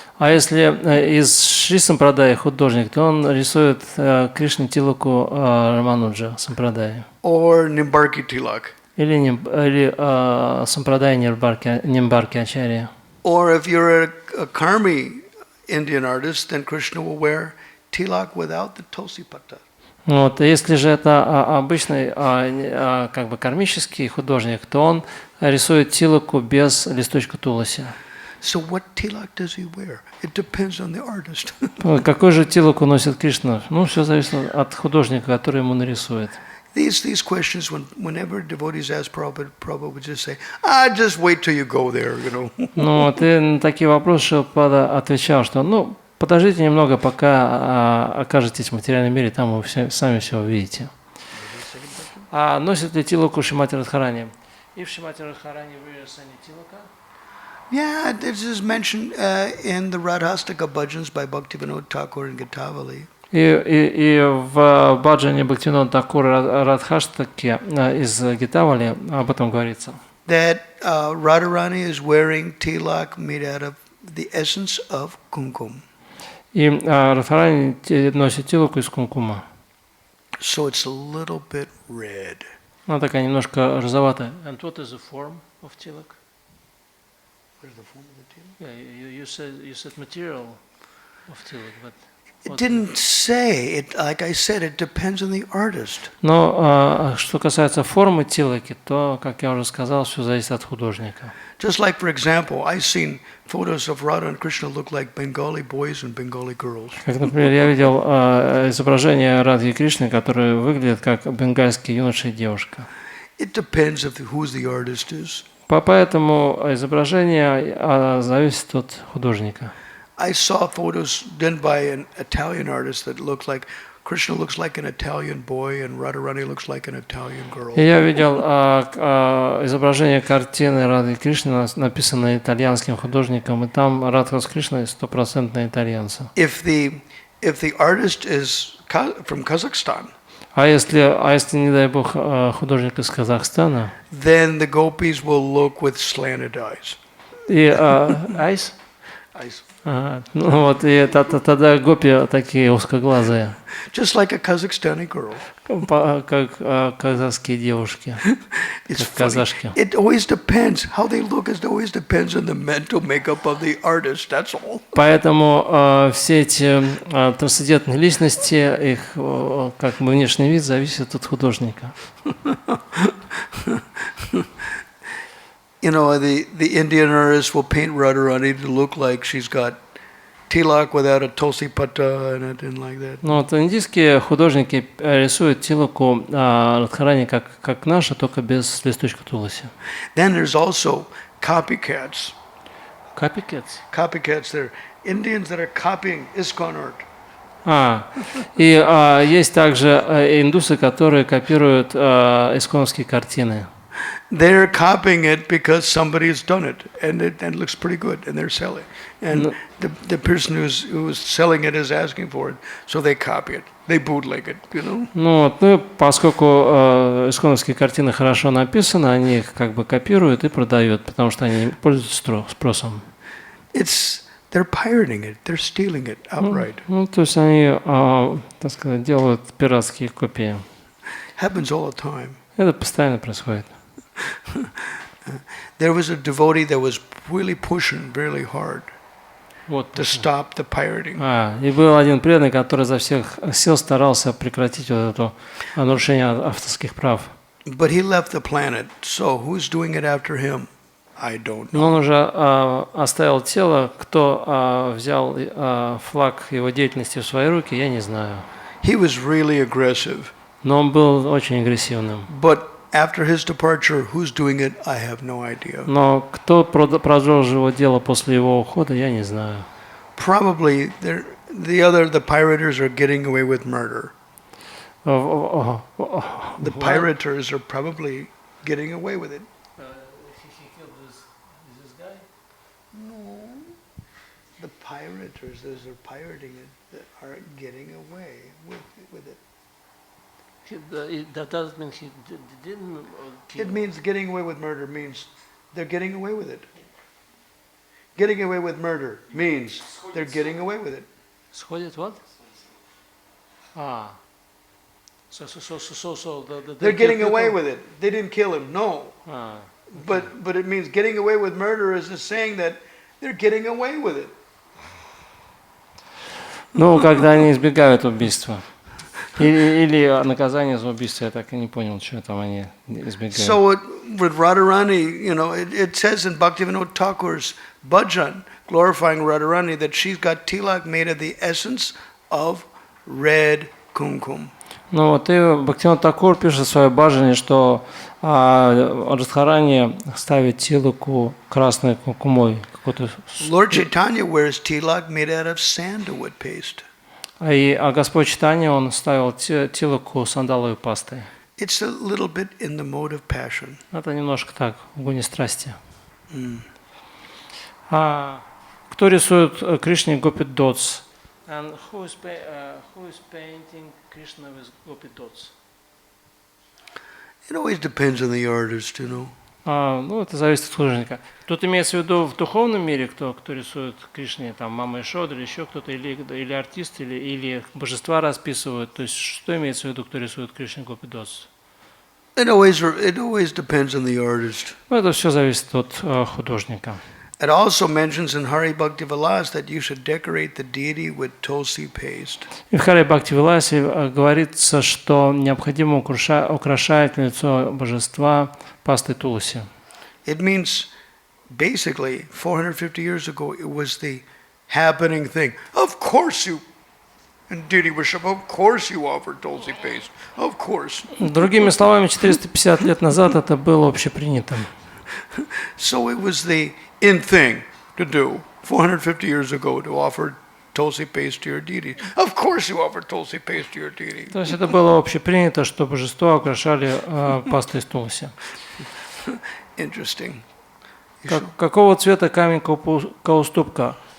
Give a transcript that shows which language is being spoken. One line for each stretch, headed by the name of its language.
Russian: А если из Шри Сампрадаи художник, то он рисует Кришне тилаку Рамануджа Сампрадаи.
English: Or Nimbarki tilak.
Russian: Или Сампрадаи Нимбарки Ачарья.
English: Or if you're a Karmi Indian artist, then Krishna will wear tilak without the tulsi patta.
Russian: Вот, если же это обычный как бы кармический художник, то он рисует тилоку без листочка туласи.
English: So what tilak does he wear? It depends on the artist.
Russian: Какой же тилоку носит Кришна? Ну, все зависит от художника, который ему нарисует.
English: These questions, whenever devotees ask Prabhupada, Prabhupada would just say, just wait till you go there, you know.
Russian: Ну, вот и на такие вопросы Шилпада отвечал, что, ну, подождите немного, пока окажетесь в материальном мире, там вы сами все увидите. А носит ли тилоку Шримати Радхарани? И в Шримати Радхарани
English: wears any
Russian: тилока?
English: Yeah, this is mentioned in the Radhastaka bhajans by Bhaktivinoda Thakur and Gitavali.
Russian: И в баджане Бхактивинода Такура Радхаштаке из Гитавали об этом говорится.
English: That Radharani is wearing tilak made out of the essence of kumkum.
Russian: И Радхарани носит тилоку из кумкума.
English: So it's a little bit red.
Russian: Она такая немножко розоватая.
English: And what is the form of tilak? What is the form of the tilak? Yeah, you said material of tilak, but It didn't say. It, like I said, it depends on the artist.
Russian: Но что касается формы тилаки, то, как я уже сказал, все зависит от художника.
English: Just like, for example, I've seen photos of Radha and Krishna look like Bengali boys and Bengali girls.
Russian: Как, например, я видел изображение Радхи и Кришны, которые выглядят как бенгальский юноша и девушка.
English: It depends of who the artist is.
Russian: Поэтому изображение зависит от художника.
English: I saw photos done by an Italian artist that looked like Krishna looks like an Italian boy and Radharani looks like an Italian girl.
Russian: И я видел изображение картины Радхи Кришны, написанное итальянским художником, и там Радха с Кришной 100% итальянцы.
English: If the artist is from Kazakhstan,
Russian: А если, не дай бог, художник из Казахстана,
English: then the gopis will look with slanted eyes. и eyes? Eyes.
Russian: Ну вот, и тогда гопи такие узкоглазые,
English: Just like a Kazakhstani girl.
Russian: как казахские девушки,
English: It's
Russian: как
English: funny.
Russian: казашки.
English: It always depends. How they look it always depends on the mental makeup of the artist. That's all.
Russian: Поэтому все эти трансцендентные личности, их как бы внешний вид зависит от художника.
English: You know, the Indian artist will paint Radharani to look like she's got tilak without a tulsi pata and it and like that.
Russian: Ну вот индийские художники рисуют тилаку Радхарани как наша, только без листочка туласи.
English: Then there's also copycats. Copycats? Copycats, they're Indians that are copying ISKCON art.
Russian: И есть также индусы, которые копируют исконовские картины.
English: They're copying it because somebody's done it, and it looks pretty good, and they're selling. And the person who's selling it is asking for it, so they copy it. They bootleg it, you know.
Russian: Ну, поскольку исконовские картины хорошо написаны, они их как бы копируют и продают, потому что они пользуются спросом.
English: They're pirating it. They're stealing it outright.
Russian: Ну, то есть они, так сказать, делают пиратские копии.
English: Happens all the time.
Russian: Это постоянно происходит.
English: There was a devotee that was really pushing really hard to stop the pirating.
Russian: И был один преданный, который изо всех сил старался прекратить вот это нарушение авторских прав.
English: But he left the planet, so who's doing it after him? I don't know.
Russian: Но он уже оставил тело. Кто взял флаг его деятельности в свои руки, я не знаю.
English: He was really aggressive.
Russian: Но он был очень агрессивным.
English: But after his departure, who's doing it? I have no idea.
Russian: Но кто продолжил его дело после его ухода, я не знаю.
English: Probably the pirators are getting away with murder. The pirators are probably getting away with it. He killed this guy? No. The pirators, those are pirating it, that are getting away with it. That doesn't mean he didn't kill. It means getting away with murder means they're getting away with it. Getting away with murder means they're getting away with it.
Russian: Сходит
English: what? So They're getting away with it. They didn't kill him, no. Okay. But it means getting away with murder is just saying that they're getting away with it.
Russian: Ну, когда они избегают убийства. Или наказание за убийство, я так и не понял, что там они избегают.
English: So with Radharani, it says in Bhaktivinoda Thakur's bhajan, glorifying Radharani, that she's got tilak made of the essence of red kumkum.
Russian: Ну вот и Бхактивинода Такур пишет в своей баджане, что Радхарани ставит тилаку красной кумой.
English: Lord Chaitanya wears tilak made out of sandalwood paste.
Russian: А Господь Чайтанья, он ставил тилаку сандаловой пастой. It's a little bit in the mode of passion. Это немножко так, в гуне страсти. Кто рисует Кришне Гопи Дотс?
English: And who is painting Krishna with Gopi dots? It always depends on the artist,
Russian: Ну, это зависит от художника. Тут имеется в виду в духовном мире, кто рисует Кришне, там Мама Ишода или еще кто-то, или артист, или божества расписывают. То есть, что имеется в виду, кто рисует Кришне Гопи Дотс?
English: It always depends on the artist.
Russian: Ну, это все зависит от художника.
English: It also mentions in Hari Bhakti Vilas that you should decorate the deity with tulsi paste.
Russian: И в Хари Бхакти Виласе говорится, что необходимо украшать лицо божества пастой тулси.
English: It means, basically, 450 years ago, it was the happening thing. Of course you, in deity worship, of course you offer tulsi paste. Of course.
Russian: Другими словами, 450 лет назад это было общепринятым.
English: So it was the in thing to do 450 years ago to offer tulsi paste to your deity. Of course you offer tulsi paste to your deity.
Russian: То есть это было общепринято, что божество украшали пастой из тулси.
English: Interesting.
Russian: Какого цвета камень кауступка?